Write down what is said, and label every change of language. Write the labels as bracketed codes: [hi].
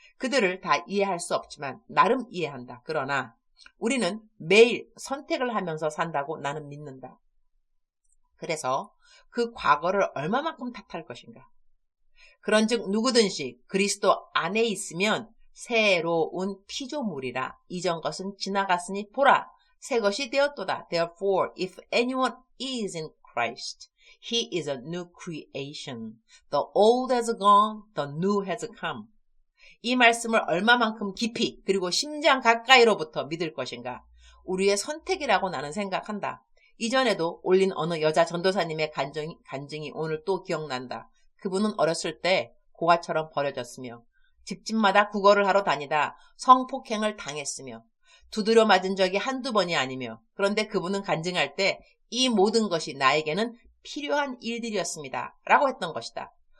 [ko] 그들을 다 이해할 수 없지만 나름 이해한다. 그러나 우리는 매일 선택을 하면서 산다고 나는 믿는다. 그래서 그 과거를 얼마만큼 탓할 것인가. 그런즉 누구든지 그리스도 안에 있으면 새로운 피조물이라. 이전 것은 지나갔으니 보라 새 것이 되었도다. [en] Therefore, if anyone is in Christ, he is a new creation. The old has gone, the new has come. [ko] 이 말씀을 얼마만큼 깊이 그리고 심장 가까이로부터 믿을 것인가. 우리의 선택이라고 나는 생각한다. 이전에도 올린 어느 여자 전도사님의 간증이 오늘 또 기억난다. 그분은 어렸을 때 고아처럼 버려졌으며 집집마다 구걸을 하러 다니다 성폭행을 당했으며 두드려 맞은 적이 한두 번이 아니며 그런데 그분은 간증할 때 이 모든 것이 나에게는 필요한 일들이었습니다. 라고 했던 것이다.